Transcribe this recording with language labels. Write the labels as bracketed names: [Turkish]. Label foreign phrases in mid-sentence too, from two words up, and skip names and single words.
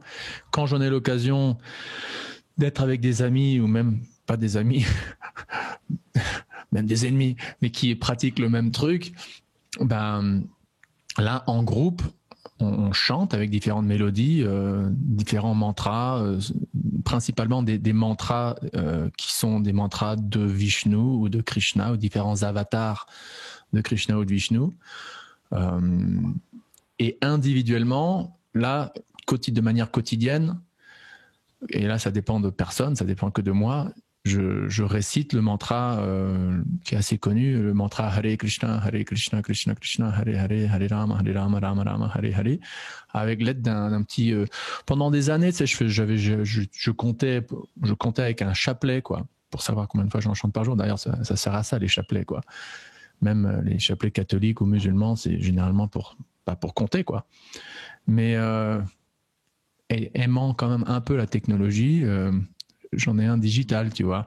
[French] Quand j'en ai l'occasion d'être avec des amis ou même pas des amis, même des ennemis, mais qui pratiquent le même truc, là, en groupe, on chante avec différentes mélodies, différents mantras, principalement des mantras qui sont des mantras de Vishnu ou de Krishna ou différents avatars de Krishna ou de Vishnu. Et individuellement, là, de manière quotidienne, et là ça dépend de personne, ça dépend que de moi, je récite le mantra qui est assez connu, le mantra [Sanskrit] Hare Krishna, Krishna Krishna, Hare Hare, Hare Rama, Rama Rama, Hare Hare, [French] avec l'aide d'un petit... pendant des années, tu sais, je comptais avec un chapelet, quoi, pour savoir combien de fois j'en chante par jour. D'ailleurs, ça sert à ça, les chapelets, quoi. Même les chapelets catholiques ou musulmans, c'est généralement pas pour compter, quoi. Mais aimant quand même un peu la technologie, j'en ai un digital, tu vois.